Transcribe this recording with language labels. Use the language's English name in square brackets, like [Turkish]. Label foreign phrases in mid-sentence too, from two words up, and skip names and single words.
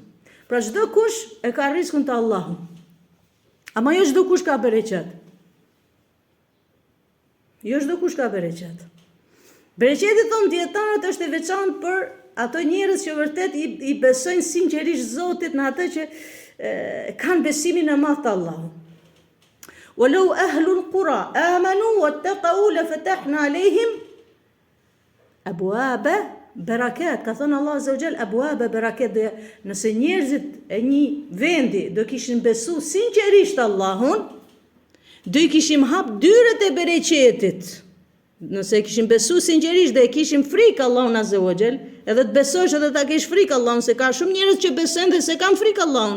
[Albanian] Pra çdo kush e ka riskun të Allahut. Ama jo çdo kush ka bereqet. Bereqeti thon dietarët është e veçantë për ato njerëz që vërtet i besojnë sinqerisht Zotit në atë që kanë besimin e madh te Allahu. [Arabic] ولو أهل القرى آمنوا واتقوا لفتحنا عليهم أبواب بركات. [Albanian] Ka thënë [Arabic] الله عز وجل أبواب بركات. [Albanian] Nëse njerëzit e një vendi do kishin besu sinqerisht Allahun, do i kishim hap dyret e bereqetit. Nëse kishim besu sinqerisht dhe e kishim frikë Allahun [Arabic] عز وجل, [Albanian] edhe të besosh edhe ta kesh frikë Allahun, se ka shumë njerëz që besojnë dhe se kanë frikë Allahun.